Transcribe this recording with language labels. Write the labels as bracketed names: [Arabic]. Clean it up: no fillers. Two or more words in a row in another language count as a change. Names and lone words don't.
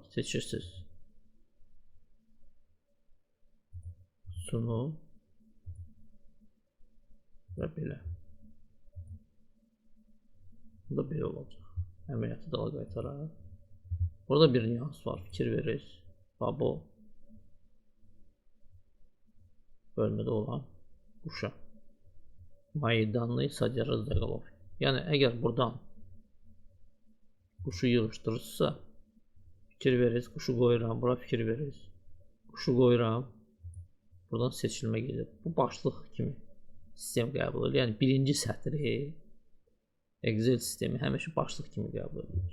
[Azerbaijani] Seçirsiniz sunu və belə. Bu da belə olacaq. Əməliyyatı dala qaytaraq. Burada bir nüans var, fikir verir. Bu bölmədə olan quşa. [Russian] Мои данные содержат заголовки. [Azerbaijani] Yəni, əgər buradan quşu yığışdırırsa, fikir verirsiniz, quşu qoyuram, bura fikir verirsiniz. Quşu qoyuram, buradan seçilmə gedir. Bu başlıq kimi sistem qəbul edir. Yəni, birinci sətri Excel sistemi həmişə başlıq kimi qəbul edir.